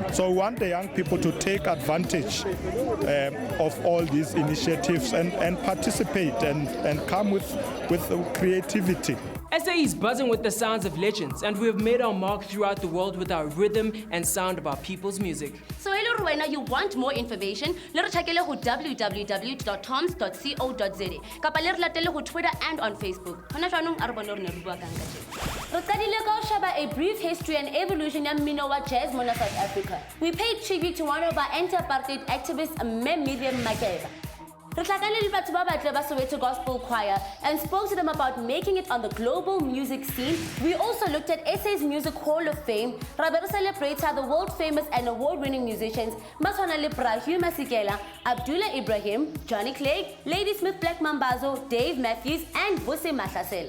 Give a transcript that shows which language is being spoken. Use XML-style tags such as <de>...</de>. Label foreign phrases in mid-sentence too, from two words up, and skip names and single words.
<en>So we want the young people to take advantage of all these initiatives and participate and come with creativity. SA is buzzing with the sounds of legends, and we have made our mark throughout the world with our rhythm and sound of our people's music. So hello Rwena, you want more information? Let check www.tomz.co.za.</en> <st>Kapa le latele ho Twitter</st> <en>and on Facebook.</en> <st>Hona jwanong a re bona re ne re bua ka eng ka tjena. Re qadile ka ho sheba</st> <en>a brief history and evolution</en> <st>ya mmino wa jazz mona South Africa.</st> <en>We paid tribute to one of our anti-apartheid activists, Miriam Makeba. We Soweto Gospel Choir and spoke to them about making it on the global music scene. We also looked at SA's Music Hall of Fame. Rabero celebrates how the world famous and award-winning musicians Maswana Librahim Masikela, Abdullah Ibrahim, Johnny Clegg, Ladysmith Black Mambazo, Dave Matthews, and Vusi Mahlasela.</en>